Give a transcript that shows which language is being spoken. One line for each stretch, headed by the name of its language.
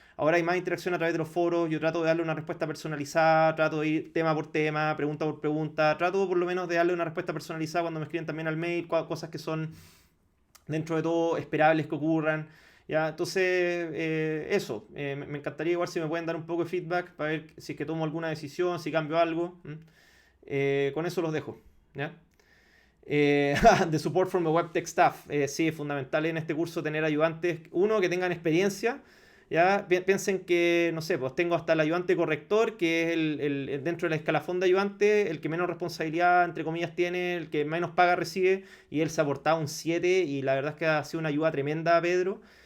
Spanish: Ahora hay más interacción a través de los foros, yo trato de darle una respuesta personalizada, trato de ir tema por tema, pregunta por pregunta, trato por lo menos de darle una respuesta personalizada cuando me escriben también al mail, cosas que son dentro de todo esperables que ocurran. ¿Ya? Entonces, eso, me encantaría igual si me pueden dar un poco de feedback para ver si es que tomo alguna decisión, si cambio algo. Con eso los dejo. ¿Ya?
English: The support from the web tech staff.
Spanish: Sí, es fundamental en este curso tener ayudantes, uno, que tengan experiencia. ¿Ya? Piensen que, no sé, pues tengo hasta el ayudante corrector, que es dentro del escalafón de ayudante, el que menos responsabilidad, entre comillas, tiene, el que menos paga recibe, y él se ha aportado un 7 y la verdad es que ha sido una ayuda tremenda a Pedro.